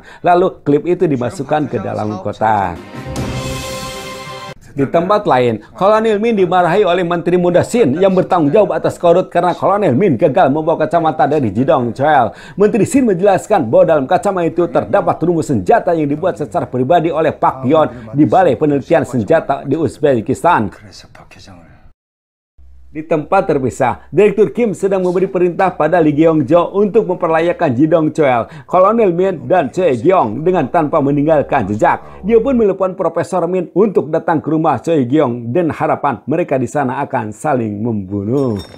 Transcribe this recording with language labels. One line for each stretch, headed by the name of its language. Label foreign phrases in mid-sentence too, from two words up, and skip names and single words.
Indonesian: Lalu klip itu dimasukkan ke dalam kotak. Di tempat lain, Kolonel Min dimarahi oleh Menteri Muda Shin yang bertanggung jawab atas korut karena Kolonel Min gagal membawa kacamata dari Ji Dong-cheol. Menteri Shin menjelaskan bahwa dalam kacamata itu terdapat rumus senjata yang dibuat secara pribadi oleh Pak Yeon di Balai Penelitian Senjata di Uzbekistan.
Korean: 그래서 박 회장을.
Indonesian: Di tempat terpisah, Direktur Kim sedang memberi perintah pada Lee Gyeong-jo untuk memperlayakan Ji Dong-cheol, Kolonel Min, dan Choi Gyong dengan tanpa meninggalkan jejak. Dia pun menelepon Profesor Min untuk datang ke rumah Choi Gyong dan harapan mereka di sana akan saling membunuh.